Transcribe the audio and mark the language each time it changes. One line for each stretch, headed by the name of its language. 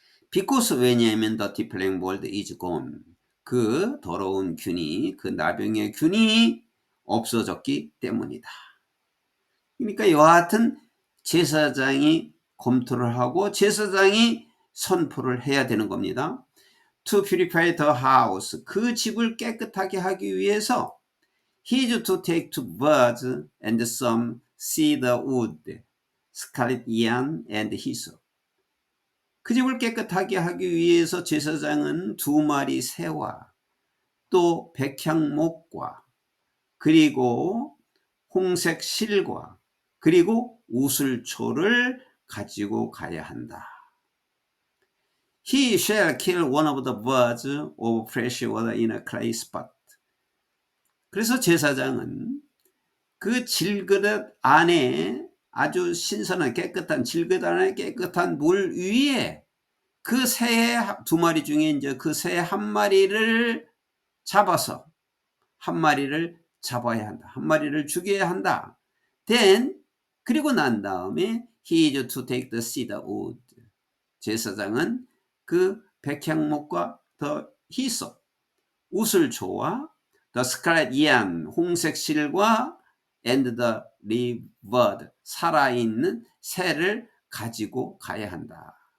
Korean: because, 왜냐하면
English: the defilling mold is gone,
Korean: 그 더러운 균이, 그 나병의 균이 없어졌기 때문이다. 그러니까 이와 같은 제사장이 검토를 하고 제사장이 선포를 해야 되는 겁니다.
English: To purify the house,
Korean: 그 집을 깨끗하게 하기 위해서
English: he is to take two birds and some cedar wood, scarlet yarn and hyssop.
Korean: 그 집을 깨끗하게 하기 위해서 제사장은 2마리 새와 또 백향목과 그리고 홍색 실과 그리고 우슬초를 가지고 가야 한다.
English: He shall kill one of the birds of fresh water in a clay spot.
Korean: 그래서 제사장은 그 질그릇 안에, 아주 신선한 깨끗한 질그릇 안에 깨끗한 물 위에 그 새 2마리 중에 이제 그 새 1마리를 잡아서, 1마리를 잡아야 한다. 1마리를 죽여야 한다.
English: Then,
Korean: 그리고 난 다음에
English: he is to take the cedar wood.
Korean: 제사장은 그 백향목과 더 히소, 우슬초와
English: the scarlet yarn,
Korean: 홍색 실과
English: and the live bird,
Korean: 살아있는 새를 가지고 가야 한다.